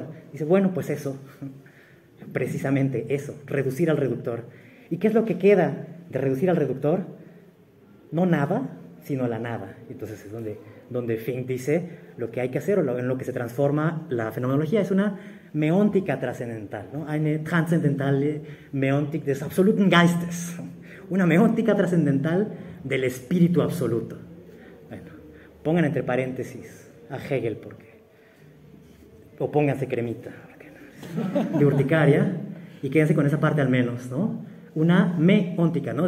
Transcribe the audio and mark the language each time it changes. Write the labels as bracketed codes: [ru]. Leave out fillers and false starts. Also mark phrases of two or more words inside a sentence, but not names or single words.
[es] Dice, bueno, pues eso, precisamente eso, reducir al reductor. ¿Y qué es lo que queda de reducir al reductor? No nada, sino la nada. Entonces es donde Fink dice lo que hay que hacer, o en lo que se transforma la fenomenología, es una meóntica trascendental, ¿no? [de] Eine transzendentale Meontik des absoluten Geistes, [es] una meóntica trascendental del espíritu absoluto. Bueno, pongan entre paréntesis a Hegel, o pónganse cremita de urticaria y quédense con esa parte al menos, ¿no? Una meóntica, ¿no?